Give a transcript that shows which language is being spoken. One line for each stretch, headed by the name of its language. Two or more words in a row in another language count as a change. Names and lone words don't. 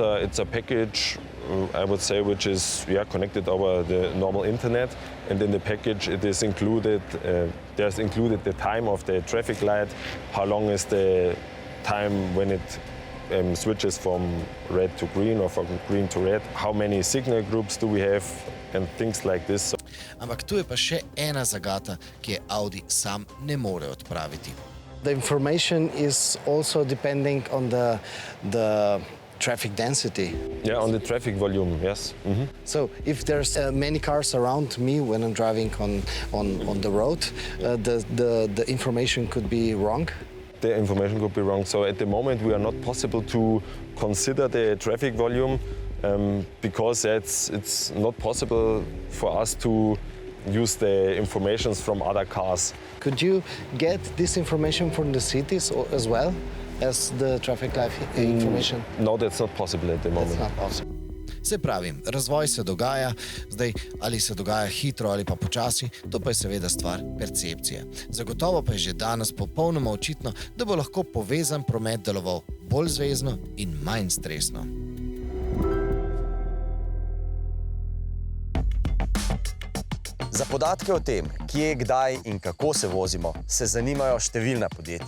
English: It's a package, I would say, which is connected over the normal internet, and in the package it is included. There's included the time of the traffic light, how long is the time when it switches from red to green or from green to red, how many signal groups do we have, and things like this.
Slovenian: Ampak tu je pa še ena zagata, ki je Audi sam ne more odpraviti.
English: The information is also depending on the traffic density. Yeah, on the traffic volume, yes. Mm-hmm. So if there's many cars around me when I'm driving on the road, the information could be wrong? The information could be wrong. So at the moment we are not possible to consider the traffic volume because it's not possible for us to use the information from other cars. Could you get this information from the cities as well as the traffic light information? No, that's not possible at the moment. That's not possible.
Slovenian: Se pravi, razvoj se dogaja, zdaj ali se dogaja hitro ali pa počasi, to pa je seveda stvar percepcije. Zagotovo pa je že danes popolnoma očitno, da bo lahko povezan promet deloval bolj zvezno in manj stresno. Za podatke o tem, kje, kdaj in kako se vozimo, se zanimajo številna podjetja.